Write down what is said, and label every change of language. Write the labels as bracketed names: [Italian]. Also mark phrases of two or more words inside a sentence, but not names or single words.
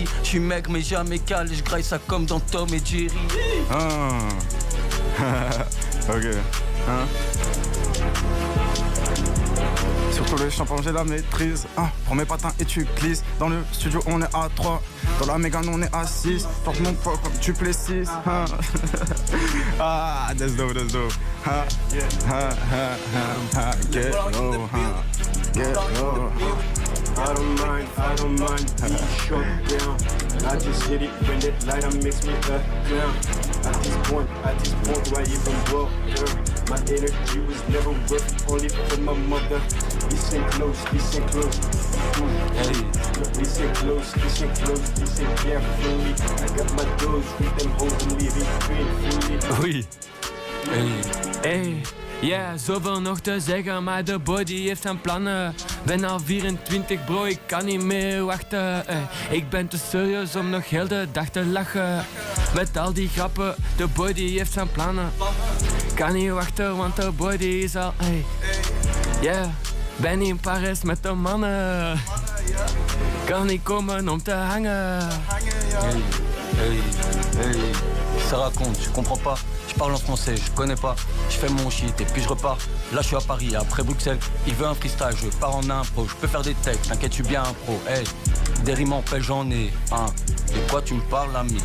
[French] Je suis maigre, mais jamais calé. Je graille ça comme dans Tom et Jerry. Ok. Surtout les champagnes, j'ai la maîtrise. Prends mes patins et tu glisses. Dans le studio, on est à 3. Dans la Mégane, on est à 6. Porte mon poids comme tu plais 6. [English] That's dope, that's dope. Get low, get low. I don't mind being shut down. I just hit it when that lighter makes me a clown. At this point, do I even bother? My energy was never worth only for my mother. Listen close. Listen close, listen carefully. I got my dose with them hoes and leaving painfully. [French] Oui. [English] Hey, yeah, [Dutch] zoveel nog te zeggen, maar de body heeft zijn plannen. Ben al 24 bro, ik kan niet meer wachten. Ik ben te serieus om nog heel de dag te lachen. Met al die grappen, de body heeft zijn plannen. Kan niet wachten, want de body is al... [English] Hey, yeah, [Dutch] ben in Parijs met de mannen. Kan niet komen om te hangen. [French] Hey, ça raconte, je comprends pas. Je parle en français, je connais pas. Je fais mon shit et puis je repars. Là je suis à Paris, après Bruxelles. Il veut un freestyle, je pars en impro. Je peux faire des textes, t'inquiète, je suis bien un pro. Hey, des rimes en pelle, j'en ai un. De quoi tu me parles, ami?